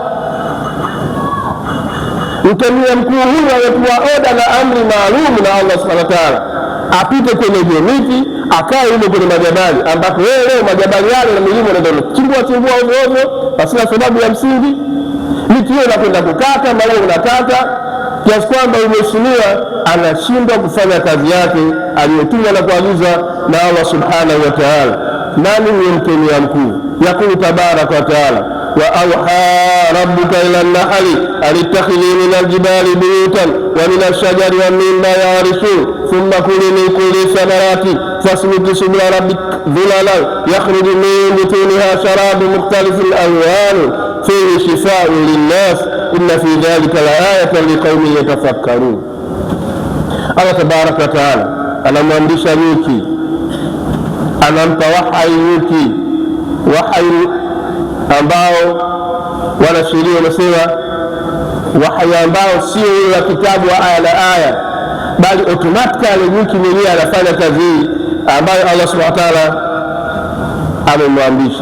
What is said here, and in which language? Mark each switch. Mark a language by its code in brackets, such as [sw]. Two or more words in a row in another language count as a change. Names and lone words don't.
[sw] Mkemia mkuu huyu amepewa oda na amri maalum na Allah [ar] سبحانه وتعالى, [sw] apite kwenye ile miti, akae huko kwenye majabali, ambapo wewe leo majabali yale na milima ndio chimbua ovyo ovyo pasina sababu ya msingi. Miti hiyo inakwenda kukata, maua unakata, kiasi kwamba mheshimiwa anashindwa kufanya kazi yake aliyotumwa na kuagizwa na Allah [ar] سبحانه وتعالى. [sw] Nani ni mkemia mkuu? [ar] يقول تبارك وتعالى وأوحى ربك إلى النحل أن اتخذي من الجبال بيوتا ومن الشجر ومما يعرشون ثم كلي من كل الثمرات فاسلكي سبل ربك ذللا يخرج من بطونها شراب مختلف ألوانه فيه شفاء للناس إن في ذلك لآية لقوم يتفكرون. [sw] Allah [ar] تبارك وتعالى [sw] anamwamrisha nyuki, anampa wahai nyuki, wahai ambao wanasheria wanasema wahai ambao sio ile ya kitabu wa aya na aya, bali automatically nyuki mwenyewe anafanya kazi hii ambayo Allah [ar] سبحانه وتعالى [sw] amemwamrisha.